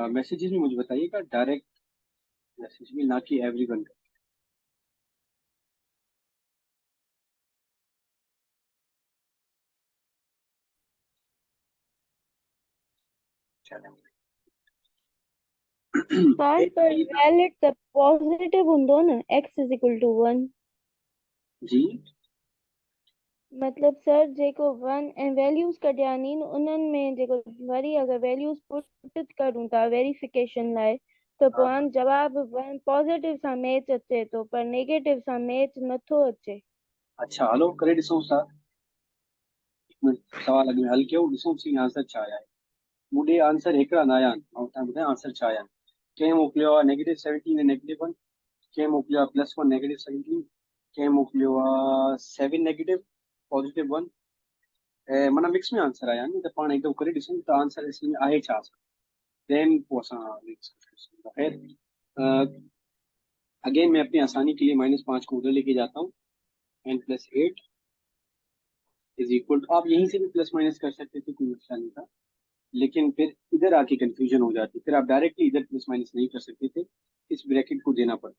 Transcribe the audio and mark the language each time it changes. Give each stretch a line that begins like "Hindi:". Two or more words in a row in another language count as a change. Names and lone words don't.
Hindi: मैसेजेस में मुझे बताइएगा,
English: direct message
Hindi: में, ना कि एवरीवन का। सर एक पर ये था।
Sindhi: वैलिड त पॉजिटिव हूंदो न x
English: is equal to 1.
Sindhi: जी। मतलब सर जेको 1 ऐं वैल्यूज़ कढिया नी न उन्हनि में जेको वरी अगरि
English: values put
Sindhi: करूं था वेरिफिकेशन लाइ त हाँ पोइ हाणे जवाब पॉजिटिव सां मैच अचे थो पर नेगेटिव सां मैच नथो अचे। अच्छा, हलो करे ॾिसूं था। हिकु मिंट, सवाल अॻु में हल कयो, ॾिसूं सी आंसर छा आया आहे। मूं आंसर हिकिड़ा न आया आहिनि, मां तव्हांखे ॿुधायां आंसर छा आया आहिनि। कंहिं मोकिलियो आहे -17 ऐं -1, कंहिं मोकिलियो आहे +1 -17, कंहिं मोकिलियो आहे 7 नेगेटिव +1। ऐं माना मिक्स में आंसर आया आहिनि, त पाण हिकु करे ॾिसूं त आंसर इसमें आहे छा।
Hindi: देन
Sindhi: पोइ असां
Hindi: खैर, अगेन मैं अपनी आसानी के लिए -5 को उधर लेके जाता हूँ। n+8
English: is equal to,
Hindi: आप यहीं से भी
English: plus minus
Hindi: कर सकते थे, कोई मसला नहीं था। लेकिन फिर इधर आके कंफ्यूजन हो जाती, फिर आप डायरेक्टली इधर
English: plus minus
Hindi: नहीं कर सकते थे, इस ब्रैकेट को देना पड़ता।